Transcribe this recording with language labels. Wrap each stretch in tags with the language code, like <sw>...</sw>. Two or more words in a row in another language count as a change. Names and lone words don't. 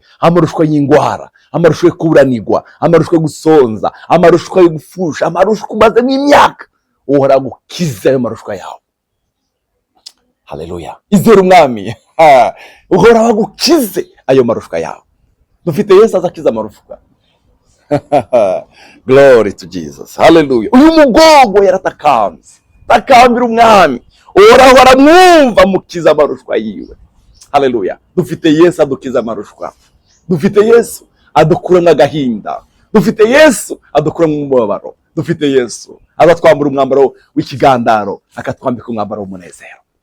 <rn>Amarushwa y'ingwara, amarushwa yo kuburanirwa, amarushwa yo gusonza, amarushwa yo gufusha, amarushwa umaze n'imyaka. Uhoraho agukize ayo marushwa yawe. Haleluya. Izere umwami. Uhoraho agukize ayo marushwa yawe. Dufite Yesu azakiza amarushwa.</rn> <en>Glory to Jesus.</en> <rn>Haleluya. Uyu mugogo yaratakanze. Takambira umwami. Uhoraho aramwumva mukiza amarushwa yiwe. Haleluya. Dufite Yesu adukiza amarushwa. Dufite Yesu adukura n'agahinda. Dufite Yesu adukura mu mubabaro. Dufite Yesu azatwambura umwambaro w'ikigandaro akatwambika umwambaro w'umunezero.</rn>